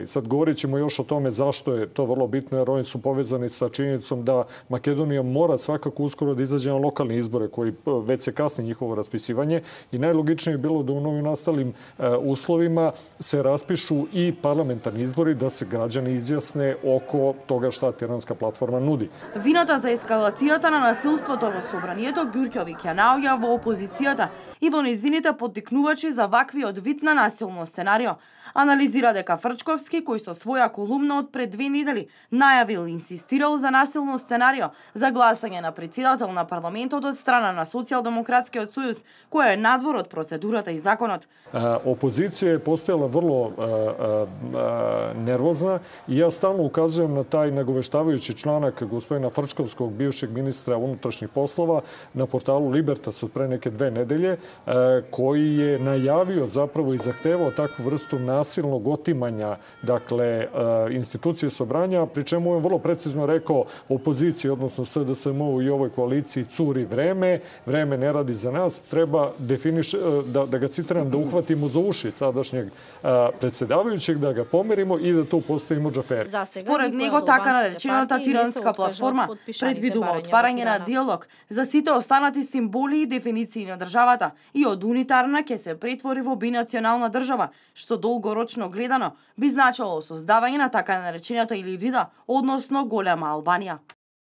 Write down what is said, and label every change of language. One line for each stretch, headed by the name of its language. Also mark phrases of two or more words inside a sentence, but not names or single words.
Serbian: Sad govorit ćemo još o tome zašto je to vrlo bitno, jer oni su povezani sa činjenicom da Makedonija mora svakako uskoro da izađe na lokalne izbore, koji već se kasni njihovo raspisivanje i najlogičnije je bilo da u novim nastalim uslovima se raspišu i parlamentarni izbori, da se građani izjasne oko toga šta Tiranska platforma nudi.
Macedonian: Вината за ескалацијата на насилството во собранието Ѓурковиќ ја наоѓа во опозицијата и во нејзините поттикнувачи за ваквиот вид на насилно сценарио. Анализира дека Фрчковски, кој со своја колумна од пред 2 недели најавил и инсистирал за насилно сценарио за гласање на председател на парламентот од страна на Социјалдемократскиот сојуз, кој е надвор од процедурата и законот.
Serbian: Опозиција je postojala vrlo nervozna i ja stalno ukazujem na taj nagoveštavajući članak gospodina Frčkovskog, bivšeg ministra unutrašnjih poslova, na portalu Libertas od pre neke 2 nedelje, koji je najavio zapravo i zahtevao takvu vrstu nasilnog otimanja, dakle, institucije sobranja, pri čemu je vrlo precizno rekao opoziciji, odnosno SDSM-u i ovoj koaliciji, curi vreme, vreme ne radi za nas, treba da ga citiram, da uhvatimo za uši sadašnjeg predsedavajućeg, da ga pomerimo i da tu postavimo džaferi.
Macedonian: Според него така наречената тиранска платформа предвидува отварање на диалог за сите останати символи и дефиниции на државата и од унитарна ќе се претвори во бинационална држава, што долгорочно гледано би значило создавање на така наречената Илирида, односно голема Албанија.